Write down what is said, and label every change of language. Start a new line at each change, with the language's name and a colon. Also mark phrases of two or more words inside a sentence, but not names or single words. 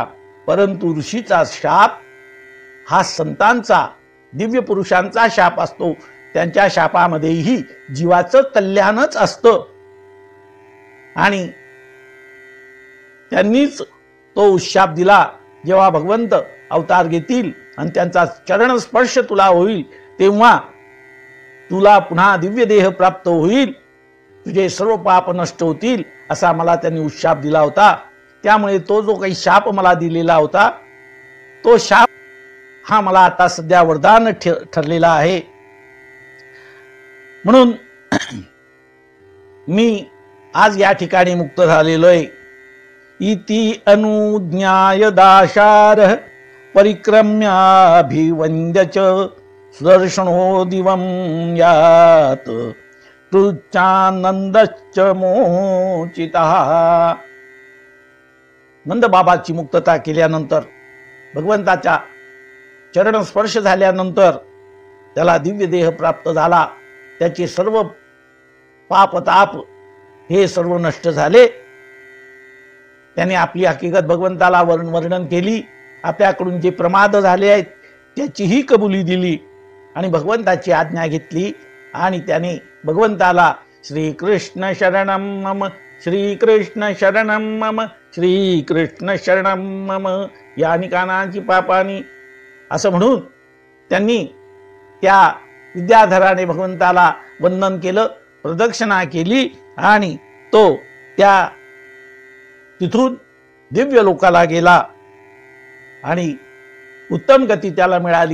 Marathi: परंतु ऋषीचा शाप हा संतांचा, दिव्य पुरुषांचा शाप असतो, त्यांच्या शापामध्येही जीवाचं कल्याणच असतं आणि त्यांनीच तो उशाप दिला, जेव्हा भगवंत अवतार घेतील आणि त्यांचा चरण स्पर्श तुला होईल तेव्हा तुला पुन्हा दिव्य देह प्राप्त होईल, तुझे सर्व पाप नष्ट होतील, असा मला त्यांनी उशाप दिला होता. त्यामुळे तो जो काही शाप मला दिलेला होता तो शाप हा मला आता सध्या वरदान ठरलेला आहे. म्हणून मी आज या ठिकाणी मुक्त झालेलो आहे.
Sanskrit: इति अनुज्ञाय दाशार परिक्रम्याभिवन्द्य च सुदर्शनो दिवं यात तृच्छानंदश्च मोचितः.
Marathi: नंद बाबाची मुक्तता केल्यानंतर, भगवंताच्या चरण स्पर्श झाल्यानंतर त्याला दिव्य देह प्राप्त झाला. त्याचे सर्व पाप ताप हे सर्व नष्ट झाले. त्याने आपली हकीकत भगवंताला वर्णन केली. आपल्याकडून जे प्रमाद झाले आहेत त्याचीही कबुली दिली आणि भगवंताची आज्ञा घेतली. आणि त्याने भगवंताला
Sanskrit: श्रीकृष्ण शरणम मम, श्रीकृष्ण शरणम मम, श्रीकृष्ण शरणम मम,
Marathi: यानी कानाची पापानी असं म्हणून त्यांनी त्या विद्याधराने भगवंताला वंदन केलं, प्रदक्षिणा केली आणि तो त्या तिथून दिव्य लोकाला गेला आणि उत्तम गती त्याला मिळाली.